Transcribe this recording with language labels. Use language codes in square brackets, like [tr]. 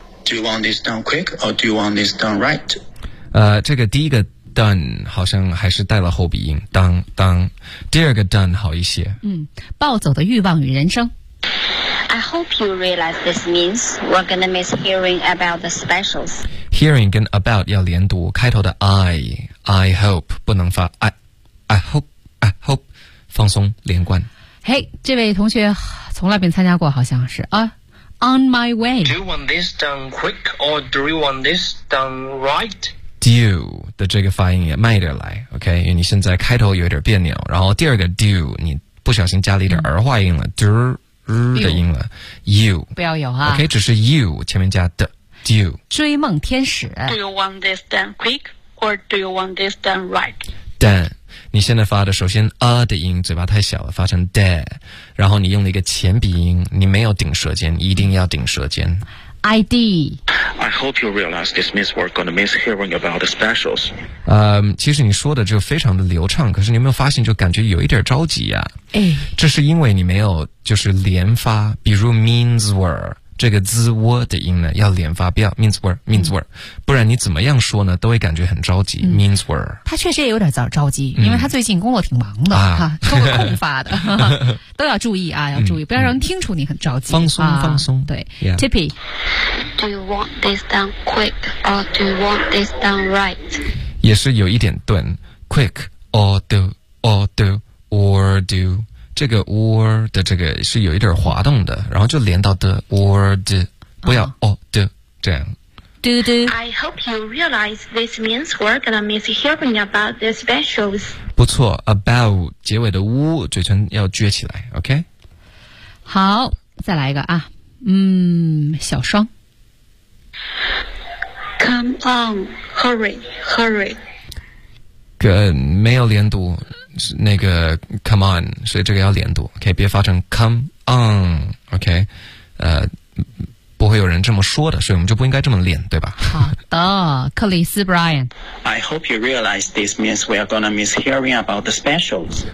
[en] Do you want this done quick or do you want this done right？ [zh] 这个第一个 done 好像还是带了后鼻音，当当。第二个 done 好一些。嗯，暴走的欲望与人生。 [en] I hope you realize this means we're gonna miss hearing about the specials。 [zh] Hearing 跟 about 要连读，开头的 I hope 不能发 I hope 放松连贯。嘿、hey ，这位同学从来没参加过，好像是啊。 [en] On my way. Do you want this done quick or do you want this done right? [zh] Do 的这个发音也慢一点来 ，OK？因为你现在开头有一点别扭，然后第二个 do 你不小心加了一点儿化音了、嗯、do 的音了 ，you 不要有啊，OK？ 只是 you 前面加的 do 追梦天使。 [en] Do you want this done quick or do you want this done right? Done. [zh] 你现在发的首先的音嘴巴太小了，发成 de， 然后你用了一个前鼻音，你没有顶舌尖，一定要顶舌尖。 [en] ID。 I hope you realize this means we're gonna miss hearing about the specials。 [zh] 其实你说的就非常的流畅，可是你有没有发现就感觉有一点着急呀、啊？哎，这是因为你没有就是连发，比如 means were 这个 z w 的音呢要连发，不要 means were means were，、嗯、不然你怎么样说呢都会感觉很着急、嗯、means were。他确实也有点早着急，因为他最近工作挺忙的、嗯、哈，都会空发的，都要注意啊，要注意，不要让人听出你很着急。放松，啊、放松。对、 [en] yeah. ，Tippy， Do you want this done quick or do you want this done right？ [zh] 也是有一点顿 ，quick or do or do or do， 这个 or 的这个是有一点滑动的，然后就连到的 or do， 不要 or do 这样。 [en] Do do. I hope you realize this means we're gonna miss hearing about the specials. [zh] 不错 ，about 结尾的呜，嘴唇要撅起来 ，OK？好，再来一个啊，小双。 [en] Come on, hurry, hurry. [zh] 个没有连读，那个 come on， 所以这个要连读 ，OK？别发成 come on，OK？、Okay? 不会有人这么说的，所以我们就不应该这么练，对吧？好的，克里斯 Brian。 [en] I hope you realize this means we are gonna miss hearing about the specials。